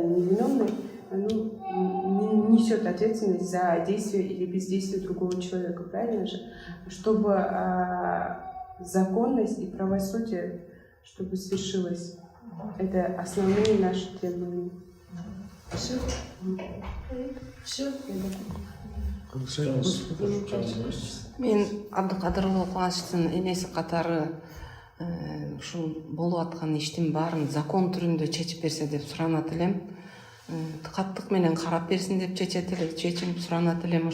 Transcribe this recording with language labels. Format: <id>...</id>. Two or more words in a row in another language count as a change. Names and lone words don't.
<ru>Невиновный не несет ответственность за действие или бездействие другого человека, правильно же? Чтобы законность и правосудие, чтобы свершилось. Это основные наши требования. Все? Все?</ru> <ky>Мен Абдыкадырұлы Кубаныштын энеси катары ушул болуп аткан иштин баарын закон түрүндө чечип берсе деп суранат элем. Каттык менен карап берсин деп чечим суранат элем.</ky>